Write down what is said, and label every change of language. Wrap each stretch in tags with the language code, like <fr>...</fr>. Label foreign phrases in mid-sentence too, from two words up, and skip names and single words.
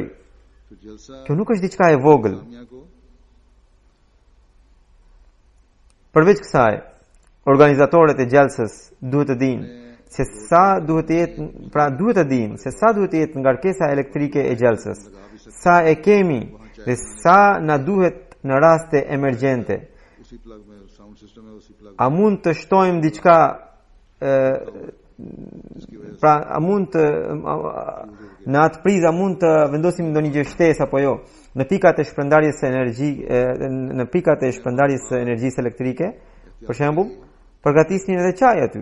<sq>Kjo nuk është diçka e vogël. Përveç kësaj, organizatorët e xhelsës duhet të dinë se sa duhet të jetë ngarkesa elektrike e xhelsës, sa e kemi dhe sa na duhet në raste emergjente.</sq> <ur>اسی پلگ میں</ur> <en>sound system</en> <ur>ہے، اسی پلگ</ur> <sq>a mund të shtojmë diçka pra a mund të në atë prizë a mund të vendosim ndonjë gjë shtesë apo jo në pikat e shpërndarjes së në pikat e shpërndarjes së energjisë elektrike, për shembull, përgatisnin edhe çaj aty.</sq>